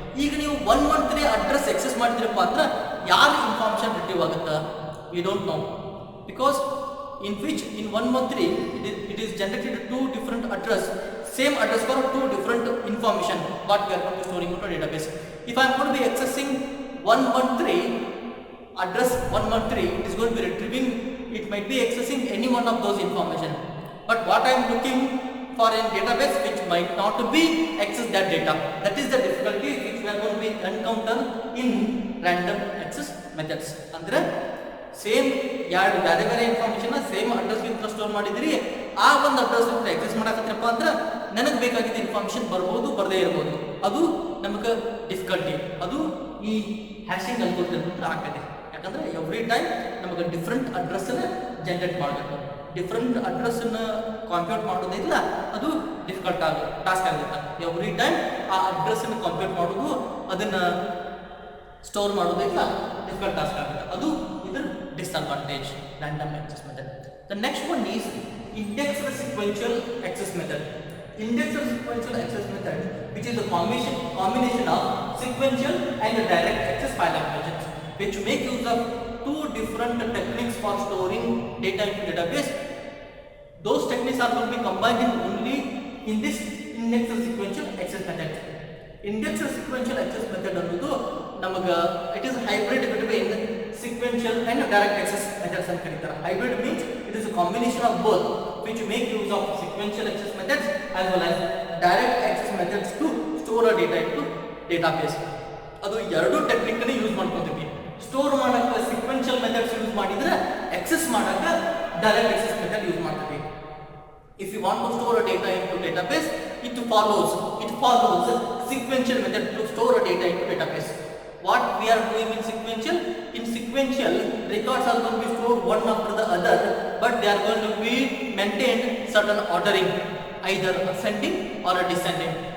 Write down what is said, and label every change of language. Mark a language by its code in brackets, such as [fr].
[kn] ಈಗ ನೀವು 113 address excess ಮಾಡಿದ್ರಪ್ಪ ಅಂದ್ರೆ ಯಾರು ಇನ್ಫಾರ್ಮೇಷನ್ ರಿಟ್ರೀವ್ ಆಗುತ್ತೆ? [en] We don't know, because in 113 it is generated two different address, same address for two different information what we are going to storing into a database. If I am going to be accessing 113 address 113, it is going to be retrieving, it might be accessing any one of those information, but what I am looking for in database which might not be access that data. That is the difficulty which we are going to be encounter in random access methods. [kn] Andre same ಎರಡು ಬೇರೆ information same address ಇಂದ store ಮಾಡಿದ್ರಿ, ಆ ಒಂದು address ಇಂದ excess ಮಾಡಕತ್ತಿರಪ್ಪ ಅಂದ್ರೆ ನನಗೆ ಬೇಕಾಗಿದ್ದ ಇನ್ಫಾರ್ಮೇಷನ್ ಬರ್ಬೋದು, ಬರದೇ ಇರ್ಬೋದು. ಅದು ನಮಗೆ ಡಿಫಿಕಲ್ಟಿ. ಅದು ಈ ಹ್ಯಾಶಿಂಗ್ ಅಲ್ಗೋರಿದಮ್ ಆಗ್ತದೆ. ಯಾಕಂದ್ರೆ ಎವ್ರಿ ಟೈಮ್ ನಮಗೆ ಡಿಫ್ರೆಂಟ್ ಅಡ್ರೆಸ್ಸನ್ನ ಜನರೇಟ್ ಮಾಡಬೇಕು. ಡಿಫ್ರೆಂಟ್ ಅಡ್ರೆಸ್ಸನ್ನ ಕಂಪ್ಯೂಟ್ ಮಾಡೋದಿಲ್ಲ, ಅದು ಡಿಫಿಕಲ್ಟ್ ಟಾಸ್ಕ್ ಆಗುತ್ತೆ. ಎವ್ರಿ ಟೈಮ್ ಆ ಅಡ್ರೆಸ್ಸನ್ನು ಕಂಪ್ಯೂಟ್ ಮಾಡೋದು, ಅದನ್ನು ಸ್ಟೋರ್ ಮಾಡೋದಿಲ್ಲ, ಡಿಫಿಕಲ್ಟ್ ಟಾಸ್ಕ್ ಆಗುತ್ತೆ. ಅದು ಇದರ [en] disadvantage random access method. The next one is indexed sequential access method. Indexed sequential access method, which is a combination of sequential and direct access file applications, which make use of two different techniques for storing data into database. Those techniques are going to be combined only in this indexed sequential access method. Indexed sequential access method [kn] ಅನ್ನೋದು ನಮಗೆ [en] it is hybrid between sequential and direct access methods [kn] ಅಂತ ಕರೀತಾರೆ. [en] Hybrid means it is a combination of both, which make use of sequential access methods as well as direct access methods to store a data into database. [kn] ಅದು ಎರಡು technique ಅನ್ನು use ಮಾಡ್ಕೊತೀವಿ. Store ಮಾಡಕ್ಕೆ sequential methods use ಮಾಡಿದ್ರೆ access ಮಾಡಕ್ಕೆ direct access method use ಮಾಡ್ತೀವಿ. [en] If you want to store a data into database, it follows sequential method to store a data into database. What we are doing in sequential records are going to be stored one after the other, but they are going to be maintained certain ordering, either ascending or a descending.